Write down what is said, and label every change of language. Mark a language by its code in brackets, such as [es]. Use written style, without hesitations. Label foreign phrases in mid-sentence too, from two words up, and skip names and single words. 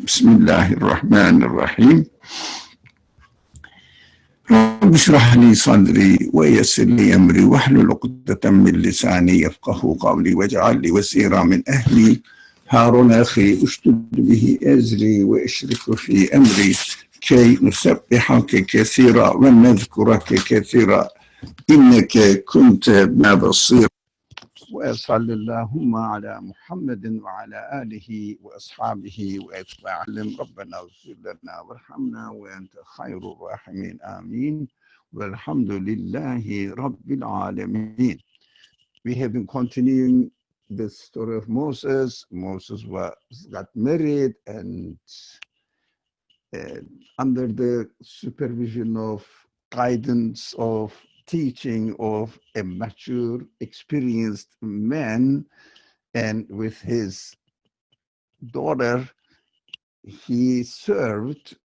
[ar] بسم الله الرحمن الرحيم رب اشرح لي صدري ويسر لي أمري واحلل عقدة من لساني يفقهوا قولي واجعل لي وزيرا من أهلي. هارون أخي اشدد به أزري وأشركه في أمري كي نسبحك كثيرا ونذكرك كثيرا إنك كنت بنا بصيرا. وصلى اللهم على محمد وعلى آله وأصحابه وأتباعهم ربنا اغفر لنا وارحمنا وأنت خير الراحمين آمين والحمد لله رب العالمين. [en] We have been continuing the story of Moses. Moses got married and under the supervision of guidance of teaching of a mature, experienced man, and with his daughter, he served